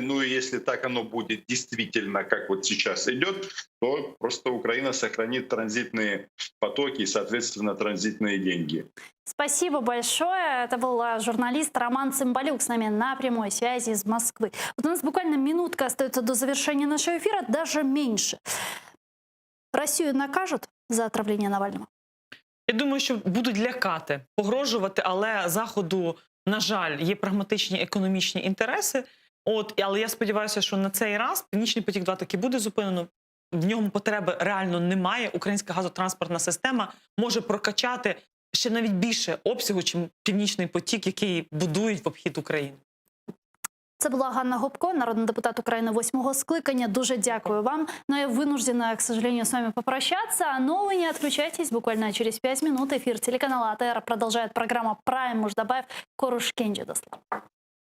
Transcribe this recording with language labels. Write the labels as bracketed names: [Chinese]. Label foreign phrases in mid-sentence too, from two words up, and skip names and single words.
[Russian] Ну и если так оно будет действительно, как вот сейчас идет, то просто Украина сохранит транзитные потоки и, соответственно, транзитные деньги. Спасибо большое. Это был журналист Роман Цымбалюк с нами на прямой связи из Москвы. Вот у нас буквально минутка остается до завершения нашего эфира, даже меньше. Россию накажут за отравление Навального? [Ukrainian] Я думаю, що будуть лякати, погрожувати, але Заходу, на жаль, є прагматичні економічні інтереси. Але я сподіваюся, що на цей раз Північний потік-2 таки буде зупинено. В ньому потреби реально немає. Українська газотранспортна система може прокачати ще навіть більше обсягу, чим Північний потік, який будують в обхід України. Це була Ганна Гопко, народний депутат України 8-го скликання. Дуже дякую вам. [Russian] Но я вынуждена, к сожалению, с вами попрощаться. Но вы не отключайтесь. Буквально через 5 минут эфир телеканала АТР продолжает программа «Прайм». Муждабаев, Коруш Кенджи. [Ukrainian] До слова.